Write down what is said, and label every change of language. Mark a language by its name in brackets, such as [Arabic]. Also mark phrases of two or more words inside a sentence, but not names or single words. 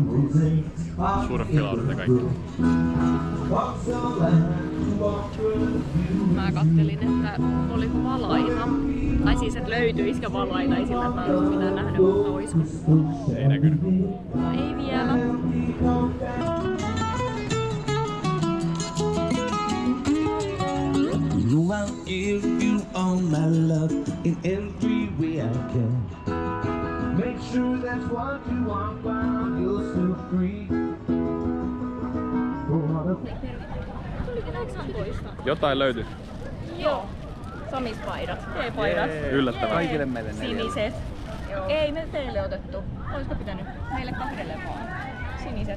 [Finnish] Surffilaudat ja kaikki. Mä kattelin, että oliko valaina. Tai siis, että löytyisikö valaina. Ei sillä tavalla mitään nähnyt, mutta oisko. Ei näkynyt. No ei vielä. [English] You know I'll give you all my love in every way I can. Make sure that's what you want while you're still free. [Finnish] Jotain löytyi. Joo. Samispaidat. T-paidat. Yllättävää. Kaikille meille Siniset. Joo. Ei me teille otettu. Olisiko pitänyt? Meille kahdelle vaan. Siniset.